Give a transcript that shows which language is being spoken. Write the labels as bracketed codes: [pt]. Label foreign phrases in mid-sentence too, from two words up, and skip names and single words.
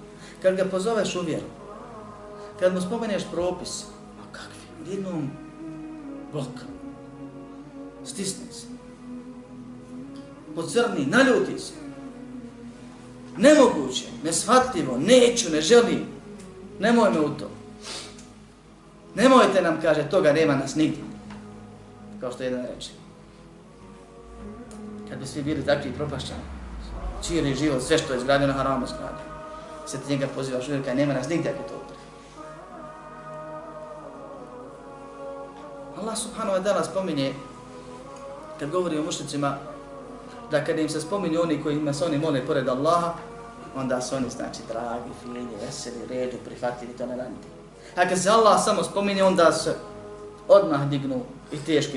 [bs] Kad ga pozoveš u vjeru, kad mu spomeneš propis, a kakvi, jednom bloka, stisni se, pocrni, naljuti se, nemoguće, neshvatljivo, neću, ne želim, nemoj me u to. Nemojte nam, kaže, toga nema nas nigdje, kao što jedan reče. Kad bi svi bili takvi propašćani, čiri život, sve što je izgradio na haramu izgradio. Se ti njega pozivaš u vjeru, nema nas nigdje ako to upri. [ar] الله سبحانه وتعالى [bs] spominje, kad govori o mušnicima, da kada im se spominju oni kojima se oni mole pored Allaha, onda su oni, znači, dragi, fini, veseli, redu, prihvatljivi, toleranti. A kad se Allah samo spominje, onda se odmah dignu i teški.